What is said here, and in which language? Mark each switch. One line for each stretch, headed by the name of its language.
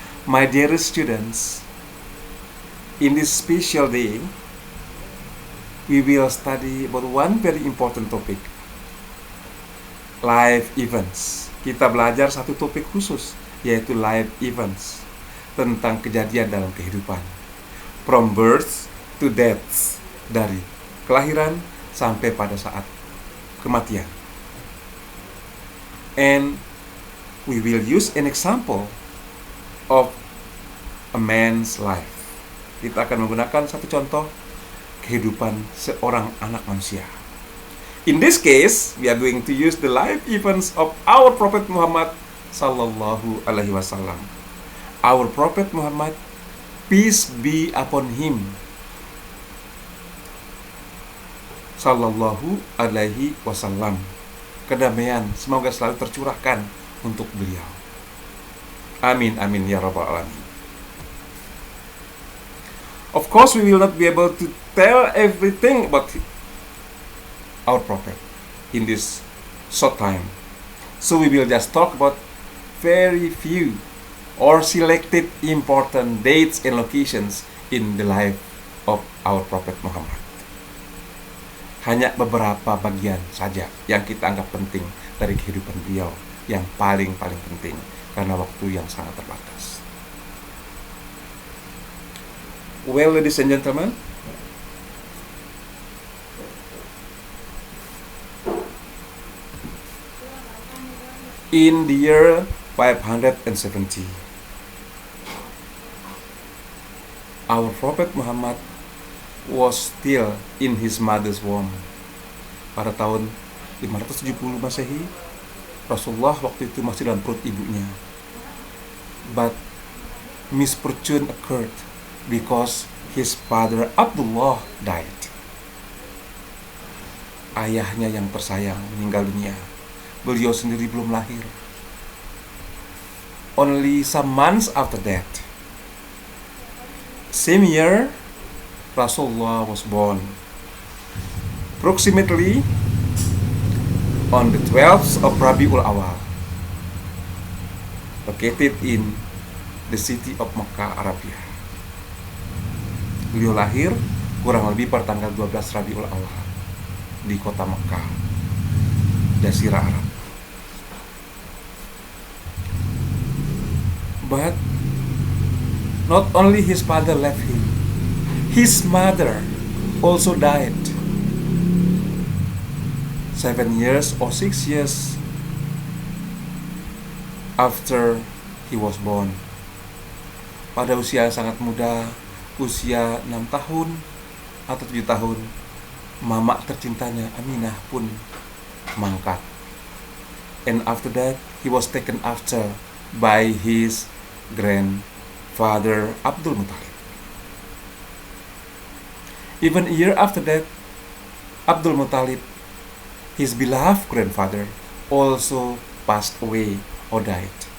English: My dearest students, in this special day, we will study about one very important topic, life events.
Indonesian: Kita belajar satu topik khusus, yaitu life events, tentang kejadian dalam kehidupan.
English: From birth to death,
Indonesian: dari kelahiran sampai pada saat kematian.
English: And we will use an example of a man's life.
Indonesian: Kita akan menggunakan satu contoh kehidupan seorang anak manusia.
English: In this case, we are going to use the life events of our Prophet Muhammad
Arabic: sallallahu alaihi wasallam.
English: Our Prophet Muhammad, peace be upon him,
Arabic: sallallahu alaihi wasallam.
Indonesian: Kedamaian semoga selalu tercurahkan untuk beliau.
Arabic: Amin amin ya rabbal alamin.
English: Of course, we will not be able to tell everything about our prophet in this short time. So we will just talk about very few or selected important dates and locations in the life of our Prophet Muhammad.
Indonesian: Hanya beberapa bagian saja yang kita anggap penting dari kehidupan beliau, yang paling penting karena waktu yang sangat terbatas.
English: Well, ladies and gentlemen, in the year 570, our Prophet Muhammad was still in his mother's womb.
Indonesian: Pada tahun 570 Masehi, Rasulullah waktu itu masih dalam perut ibunya.
English: But misfortune occurred because his father Abdullah died.
Indonesian: Ayahnya yang tersayang meninggal dunia. Beliau sendiri belum lahir.
English: Only some months after that, same year, Rasulullah was born. Approximately on the 12th of Rabiul Awal, located in the city of Makkah, Arabia.
Indonesian: Beliau lahir kurang lebih pada tanggal 12 Rabiul Awal di kota Makkah, Jazirah Arab.
English: But not only his father left him, his mother also died 7 years or 6 years after he was born.
Indonesian: Pada usia yang sangat muda, usia 6 tahun atau 7 tahun, mama tercintanya Aminah pun mangkat.
English: And after that, he was taken after by his grandfather Abdul Muttalib. Even a year after that, Abdul Muttalib, his beloved grandfather, also passed away or died.